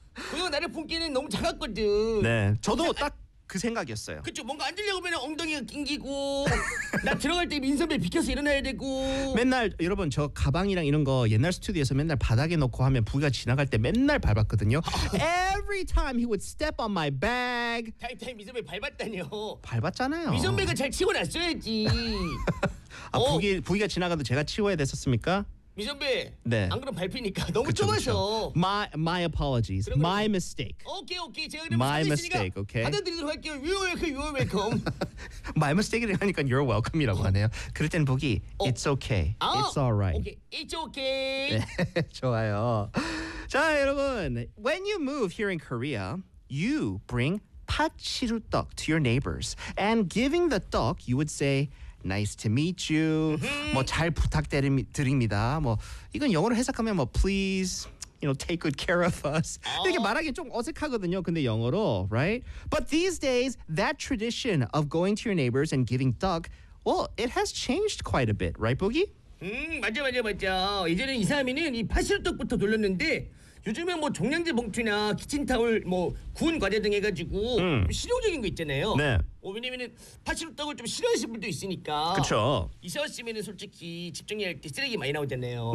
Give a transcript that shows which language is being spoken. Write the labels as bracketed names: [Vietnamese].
[Korean] 그리고 나를 품기에는 너무 작았거든. 네, 저도 딱 그 생각이었어요. 그쵸, 뭔가 앉으려고면 엉덩이가 낑기고 나 들어갈 때 민선배 비켜서 일어나야 되고. 맨날 여러분 저 가방이랑 이런 거 옛날 스튜디오에서 맨날 바닥에 놓고 하면 부기가 지나갈 때 맨날 밟았거든요. [English] Every time he would step on my bag. [Korean] 타임 민선배 밟았다뇨. 밟았잖아요. 민선배가 잘 치고 났어야지. 아, 어. 부기가 지나가도 제가 치워야 됐었습니까? 미선배, 네. 안 그럼 밟히니까 너무 그쵸, 좁아서. 그쵸. [English] My apologies. [Korean] 그래, 그래. [English] My mistake. [Korean] 오케이 오케이, 제가 그럼 사죄했으니까 okay. 받아들이도록 할게요. [English] You're welcome. My mistake [Korean] 를 하니까 [English] you're welcome [Korean] 이라고 하네요. 그럴 땐 보기 [English] it's okay. [Korean] 아, [English] it's alright. Okay. It's okay. [Korean] 좋아요. 자 여러분, [English] when you move here in Korea, you bring 파치루떡 to your neighbors, and giving the 떡, you would say. Nice to meet you. [Korean] 뭐 잘 부탁드립니다. 뭐 이건 영어로 해석하면 뭐 [English] please, you know, take good care of us. [Korean] 이렇게 말하기 좀 어색하거든요. 근데 영어로, [English] right? But these days, that tradition of going to your neighbors and giving duck, well, it has changed quite a bit, right, Boogie? [Korean] 맞아. 이제는 이사하면은 이 파시루떡부터 돌렸는데 요즘에 뭐 종량제 봉투나 키친타올 뭐 구운 과자 등 해가지고 실용적인 거 있잖아요. 네. 뭐 왜냐면은 파시루떡을 좀 싫어하시는 분도 있으니까. 그쵸. 이사 왔으면은 솔직히 집 정리할 때 쓰레기 많이 나오잖아요.